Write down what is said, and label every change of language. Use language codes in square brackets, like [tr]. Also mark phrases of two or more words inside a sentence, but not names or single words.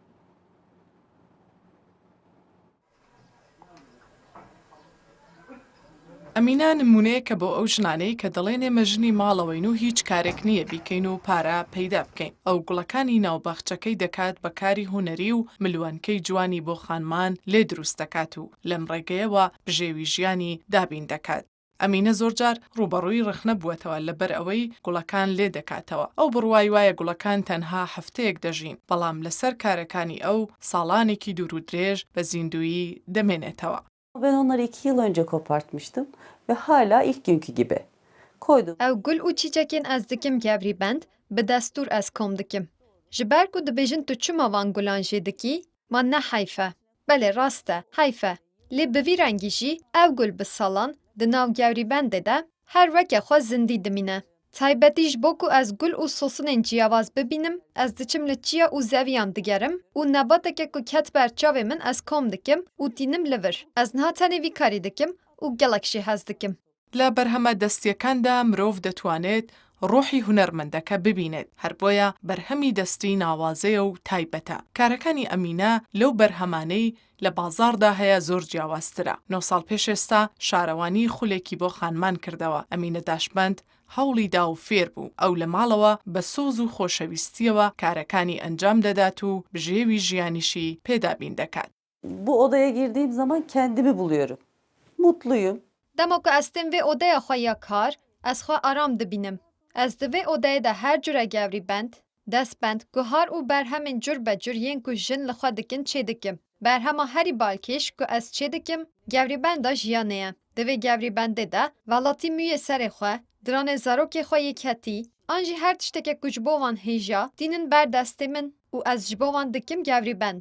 [ckb] ئەمینە نمونەیە کە بۆ ئەو ژنانەی کە دەڵێن ئێمە ژنی ماڵەوەین و هیچ کارێک نییە بیکەین و پارە پەیدا بکەین ئەو گوڵەکانی ناوبەخچەکەی دەکات بە کاری هوەری و ملوانکەی جوانی بۆ خانمان لێ دروست دەکات و لەم ڕێگەیەوە بژێوی ژیانی دابین دەکات. ئەمینە زۆرجار ڕوبەڕووی ڕخنە بووەتەوە لەبەر ئەوەی گوڵەکان لێ دەکاتەوە ئەو بڕوای وایە گوڵەکان تەنها هەفتەیەک دەژین بەڵام لەسەر کارەکانی ئەو ساڵانێکی دوور و درێژ بە زیندویی دەمێنێتەوە. [tr] Ben onları 2 yıl önce kopartmıştım ve hala ilk günkü gibi. Koydum. [ku] Ew gul û çîçekên ez dikim gevrî bend, bi destûr ez kom dikim. Ji ber ku dibêjin tu çima van gulan jê dikî, man ne heyfe. Belê rast e, heyfe. Lê bi vî rengî jî ew gul bi salan di nav gevrî bendê de her weke xwe zindî dimîne. Taybetî ji bo ku ez gul û sosinên ciyawaz bibînim, ez diçim li çiya û zeviyan digerim û nebateke ku ket ber çavê min ez kom dikim û tînim li vir. Ez niha tenê vî karî dikim û gelek jî hez dikim. [ckb] لە بەرهەمە دەستیەکاندا مرۆڤ دەتوانێت ڕۆحی هونەرمەندەکە ببینێت هەر بۆیە بەرهەمی دەستی ناوازەیە و تایبەتە. کارەکانی ئەمینە لەو بەرهەمانەی لە بازاردا هەیە زۆر جیاوازترە. 9 ساڵ پێش ئێستا شارەوانی خولێکی بۆ خانمان کردەوە. ئەمینە داشبەند هەوڵی دا و فێر بوو ئەو لە ماڵەوە بە سۆز و خۆشەویستیەوە کارەکانی ئەنجام دەدات و بژێوی ژیانیشی پێدابین دەکات. [tr] Bu odaya girdiğim zaman kendimi buluyorum. Mutluyum. [ku] Dema ku ez tên vê odaya xwe ya kar, ez xwe aram dibînim. Ez di vê odayê de her cure gevrîbend, destbend, guhar û berhemên cur be cur yên ku jin li xwe dikin çê dikim. Berhema herî balkêş ku ez çê dikim, gevrîbenda jiyanê ye. Di vê gevrîbendê de velatî mûyê serê xwe, diranê zarokê xwe yekhetî, an jî her tiştekek ku ji bo wan hêja, dînin ber destê min û ez ji bo wan dikim gevrîbend.